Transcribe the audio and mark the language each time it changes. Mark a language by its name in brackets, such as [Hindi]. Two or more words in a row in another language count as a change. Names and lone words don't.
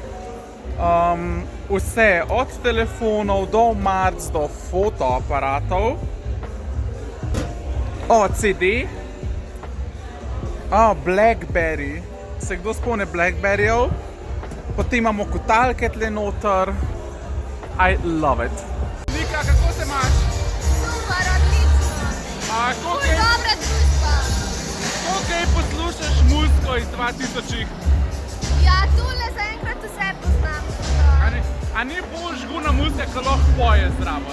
[Slovenian] Vse, od telefonov do marc, do fotoaparatov. CD. Blackberry. Se kdo spomne Blackberryjev? Potem imamo kotalke tle noter. [English] I love it. [Slovenian] Nika, kako se imaš? Super, odlično. Ful dobra družba. Kolikaj poslušaš muziko iz 2000-ih? Ja, tule zaenkrat vse poznam. A ni bolj žguna muzika, ko lahko poje zraven?